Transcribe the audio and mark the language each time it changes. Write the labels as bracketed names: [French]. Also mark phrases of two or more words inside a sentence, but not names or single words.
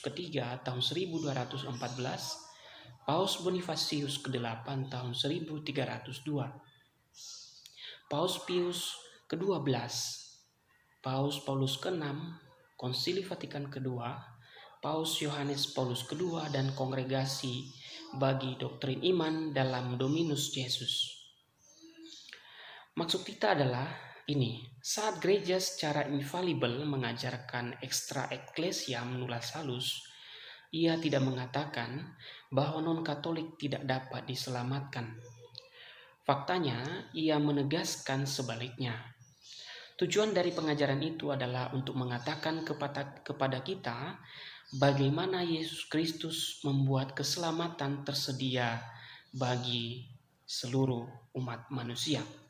[Indonesian] ketiga tahun 1214, Paus Bonifacius ke-8 tahun 1302, Paus Pius ke-12, Paus Paulus ke-6, Konsili Vatikan kedua, Paus Yohanes Paulus kedua, dan Kongregasi bagi Doktrin Iman dalam Dominus Jesus. Maksud kita adalah ini, saat gereja secara infalibel mengajarkan [Latin] extra ecclesia nullus salus, [Indonesian] ia tidak mengatakan bahwa non-Katolik tidak dapat diselamatkan. Faktanya, ia menegaskan sebaliknya. Tujuan dari pengajaran itu adalah untuk mengatakan kepada kita bagaimana Yesus Kristus membuat keselamatan tersedia bagi seluruh umat manusia.